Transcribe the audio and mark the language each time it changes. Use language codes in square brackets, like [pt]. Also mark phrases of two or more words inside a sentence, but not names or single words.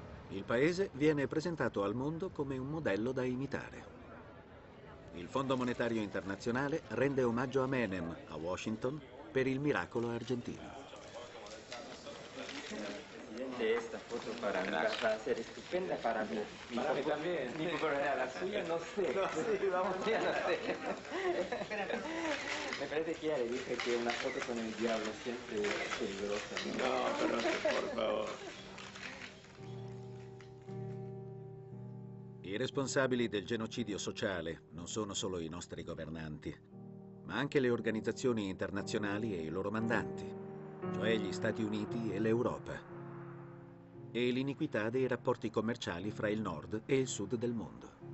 [it] Il paese viene presentato al mondo come un modello da imitare. Il Fondo Monetario Internazionale rende omaggio a Menem a Washington per il miracolo argentino. [es] Esta foto para mí va a ser estupenda para mí. Para mí también. La suya no sé. No, sí, vamos. Ya no sé. Me parece que ya le dije que una foto con el diablo siempre es peligrosa. No, pero no sé, por favor. [it] I responsabili del genocidio sociale non sono solo i nostri governanti, ma anche le organizzazioni internazionali e i loro mandanti, cioè gli Stati Uniti e l'Europa, e l'iniquità dei rapporti commerciali fra il nord e il sud del mondo.